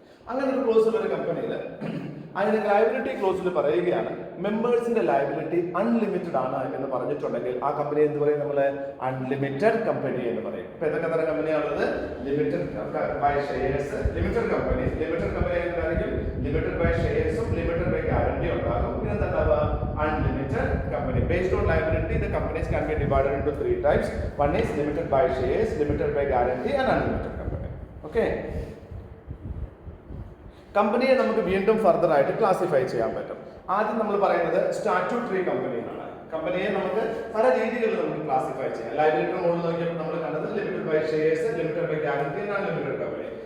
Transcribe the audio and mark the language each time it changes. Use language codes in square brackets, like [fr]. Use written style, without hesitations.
[ml] അങ്ങനെ ഒരു ക്ലോസ് ഉള്ള ഒരു കമ്പനിയിൽ അതിന് ലയബിലിറ്റി ക്ലോസിൽ പറയുകയാണ് മെമ്പേഴ്സിന്റെ ലയബിലിറ്റി അൺലിമിറ്റഡ് ആണ് എന്ന് പറഞ്ഞിട്ടുണ്ടെങ്കിൽ ആ കമ്പനി എന്ത് പറയും? നമ്മൾ അൺലിമിറ്റഡ് കമ്പനി എന്ന് പറയും. ഇപ്പൊ ഏതൊക്കെ തരം കമ്പനിയാണുള്ളത്? Limited by shares, limited company എന്തായിരിക്കും? Limited by ഷെയർസും limited by guarantee ഉണ്ടാകും. പിന്നെ എന്താ? Unlimited company. [en] Based on liability the companies can be divided into 3 types. One is limited by shares, limited by guarantee and unlimited company. [ml] Okay, കമ്പനിയെ നമുക്ക് വീണ്ടും further ആയിട്ട് classify ചെയ്യാൻ പറ്റും. ആദ്യം നമ്മൾ പറയുന്നത് സ്റ്റാറ്റ്യൂട്ടറി കമ്പനി എന്നാണ്. കമ്പനിയെ നമുക്ക് പല രീതികളിൽ നമുക്ക് ക്ലാസിഫൈ ചെയ്യാം. ലയബിലിറ്റി മോഡൽ നോക്കിയപ്പോൾ നമ്മൾ കണ്ടത് limited by shares, limited by guarantee and unlimited company.